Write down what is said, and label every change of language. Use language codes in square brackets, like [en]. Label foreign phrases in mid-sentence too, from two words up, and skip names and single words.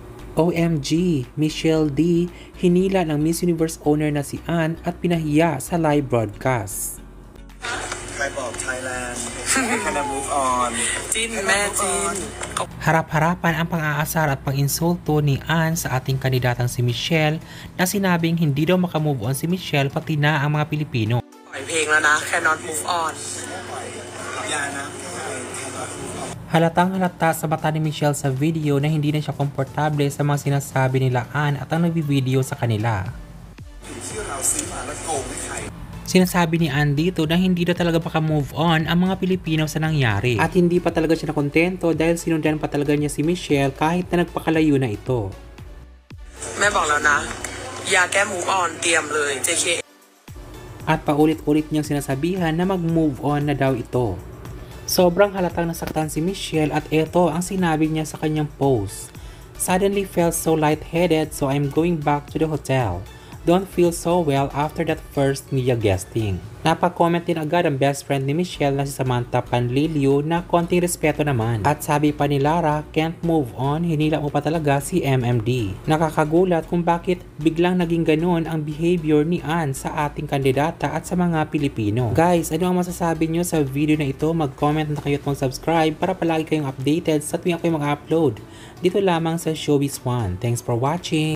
[tl] OMG, Michelle D, hinila ng Miss Universe owner na si Ann at pinahiya sa [en] live broadcast. Tribe of Thailand, gonna move on. Jin, Jin. [tl] Harap-harapan ang pang-aasar at pang-insulto ni Ann sa ating kandidatang si Michelle na sinabing hindi daw makamove on si Michelle pati na ang mga Pilipino. [th] ปล่อยเพลงแล้วนะ Cannot Move On อย่านะ [tl] Halatang halata sa mata ni Michelle sa video na hindi na siya komportable sa mga sinasabi nila Ann at ang nagbi-video sa kanila. Sinasabi ni Ann dito na hindi na talaga maka-move on ang mga Pilipino sa nangyari. At hindi pa talaga siya nakontento dahil sinundan pa talaga niya si Michelle kahit na nagpakalayo na ito. [th] แม่บอกแล้วนะ อย่าแก้ [en] Move On [th] เตรียมเลย JK. [tl] At paulit-ulit niyang sinasabihan na mag-move on na daw ito. Sobrang halatang nasaktan si Michelle at ito ang sinabi niya sa kanyang post. [en] Suddenly felt so lightheaded so I'm going back to the hotel. Don't feel so well after that first media guesting. [tl] Napag-comment din agad ang best friend ni Michelle na si Samantha Panlilio na konting respeto naman. At sabi pa ni Lara, [en] can't move on, [tl] hinila mo pa talaga si MMD. Nakakagulat kung bakit biglang naging ganun ang behavior ni Ann sa ating kandidata at sa mga Pilipino. Guys, ano ang masasabi nyo sa video na ito? Mag-comment na kayo at mag-subscribe para palagi kayong updated sa tuwing ako'y mag-upload. Dito lamang sa Showbiz One. [en] Thanks for watching!